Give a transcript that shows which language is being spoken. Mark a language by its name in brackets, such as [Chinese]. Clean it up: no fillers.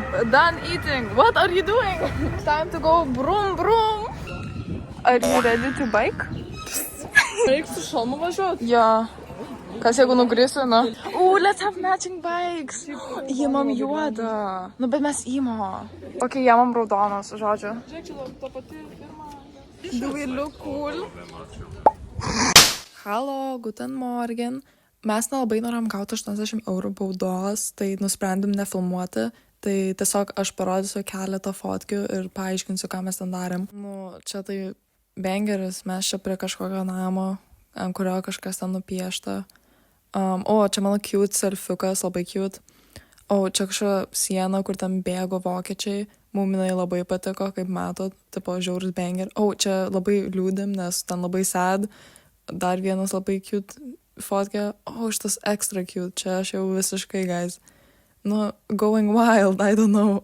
[English] Done eating. What are you doing? Time to go broom broom. Are you ready to bike? [Lithuanian] Reiks su šalmu važiuot. Yeah. Kas jeigu nugrisiu, na? [English] Let's have matching bikes. [Lithuanian] Įmam juodą. Nu, bet mes įmo. Okay, įmam raudonos, žodžiu. Žiūrėk, čia ta pati firma. [English] Do we look cool? [German] Halo, guten morgen. [Lithuanian] Mes nelabai noram gauti 80 eurų baudos, tai nusprendėm nefilmuoti. Tai tiesiog aš parodysiu keletą fotkių ir paaiškinsiu, ką mes ten darėm. Nu, čia tai bengeris, mes čia prie kažkokio namo, ant kurio kažkas ten nupiešta. Čia mano cute selfiukas, labai cute. Čia kažkokia siena, kur ten bėgo vokiečiai. Muminai labai patiko, kaip matot, tipo žiaurus banger. Čia labai liūdim, nes ten labai sad. Dar vienas labai cute fotkė. Šitas [English] extra cute, [Lithuanian] čia aš jau visiškai, guys. [English] Nu, going wild, I don't know.